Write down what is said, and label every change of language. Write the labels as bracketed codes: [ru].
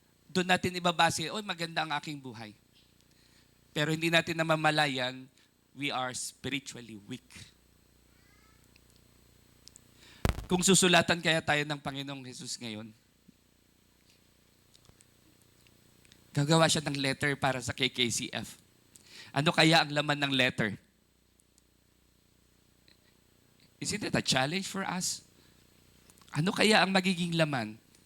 [tl] Doon natin ibabase, maganda ang aking buhay. Pero hindi natin namamalayan, [en] we are spiritually weak. [tl] Kung susulatan kaya tayo ng Panginoong Jesus ngayon, gagawa siya ng letter para sa KKCF. Ano kaya ang laman ng letter? [en] Isn't it a challenge for us? [tl] Ano kaya ang magiging laman?